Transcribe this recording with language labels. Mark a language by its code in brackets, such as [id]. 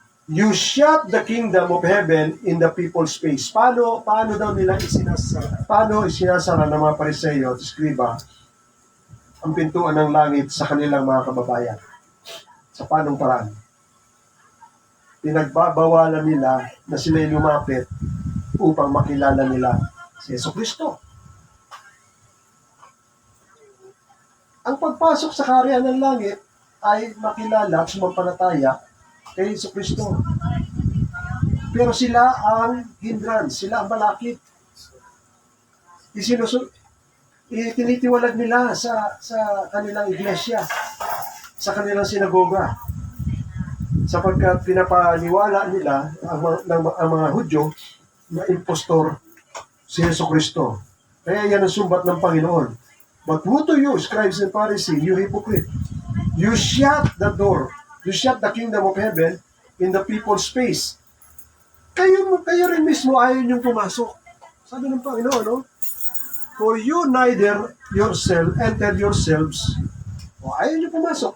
[en] You shut the kingdom of heaven in the people's face. [tl] Paano daw nila isinasara ng mga Pariseo at Skriba ang pintuan ng langit sa kanilang mga kababayan? Sa panong paraan? Pinagbabawalan nila na sila'y lumapit upang makilala nila si Jesucristo. Ang pagpasok sa kaharian ng langit ay makilala at sumampalataya kay Jesucristo. Pero sila ang hindrance, sila ang balakid. Itinitiwalag nila sa kanilang iglesia, sa kanilang sinagoga. Sapagkat pinapaniwala nila ang mga Hudyo na impostor si Jesucristo. Kaya yan ang sumbat ng Panginoon. [en] But woe to you, scribes and Pharisees, you hypocrite! You shut the door. You shut the kingdom of heaven in the people's face. [tl] Kayo rin mismo ayaw niyong pumasok. Sabi ng Panginoon, no? [en] For you neither enter yourselves. [tl] O, ayaw niyo pumasok.